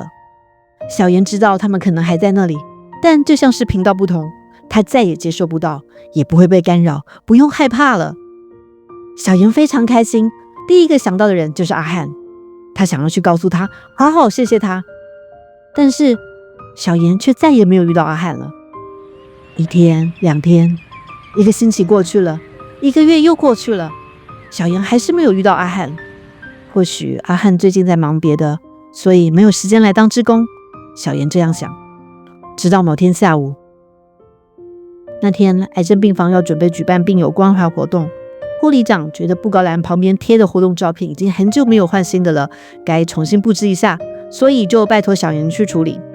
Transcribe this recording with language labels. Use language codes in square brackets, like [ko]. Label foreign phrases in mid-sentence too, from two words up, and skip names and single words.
[zh] 小妍知道他們可能還在那裡，但就像是頻道不同，她再也接受不到，也不會被干擾，不用害怕了。小妍非常開心，第一個想到的人就是阿漢，她想要去告訴他，好好謝謝他。但是小妍卻再也沒有遇到阿漢了。1天、2天，1 個星期過去了，1個月又過去了，小妍還是沒有遇到阿漢。或許阿漢最近在忙別的，所以沒有時間來當志工。小妍這樣想，直到某天下午，那天癌症病房要準備舉辦病友關懷活動，護理長覺得布告欄旁邊貼的活動照片已經很久沒有換新的了，該重新布置一下，所以就拜託小妍去處理。